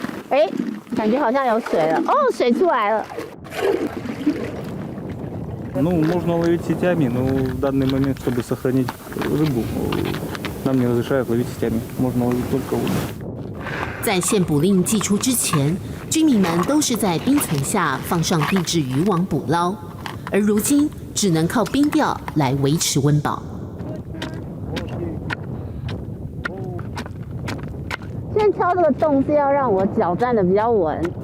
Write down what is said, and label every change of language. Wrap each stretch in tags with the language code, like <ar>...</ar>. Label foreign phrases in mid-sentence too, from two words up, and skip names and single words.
<zh>哎，感觉好像有水了。哦，水出来了。</zh> <ru>Ну, можно ловить сетями, но в данный момент, чтобы сохранить рыбу, нам не разрешают ловить сетями. Можно ловить только удочкой.</ru> <zh>在限捕令寄出之前，居民们都是在冰层下放上定制渔网捕捞，而如今只能靠冰钓来维持温饱。现在敲这个洞是要让我脚站得比较稳。</zh>